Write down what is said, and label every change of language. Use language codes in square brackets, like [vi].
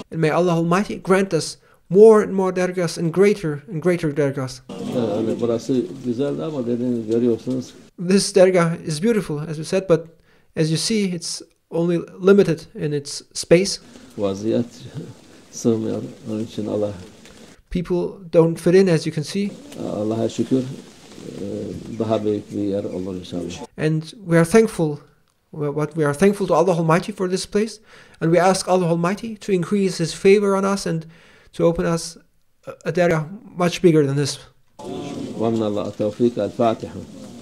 [en] And may Allah Almighty grant us more and more dergahs and greater dergahs. [tr] Yani burası güzeldi ama dediğiniz görüyorsunuz. [en] This dergah is beautiful, as we said, but as you see, it's only limited in its space. [tr] Vaziyet sığmıyor. Onun için Allah. [en] People don't fit in, as you can see. [tr] Allah'a şükür daha büyük bir yer olur inşallah. [en] And we are thankful what we are thankful to Allah Almighty for this place, and we ask Allah Almighty to increase His favor on us and to open us a dargah much bigger than this. [ar] ومن الله التوفيق. الفاتحة.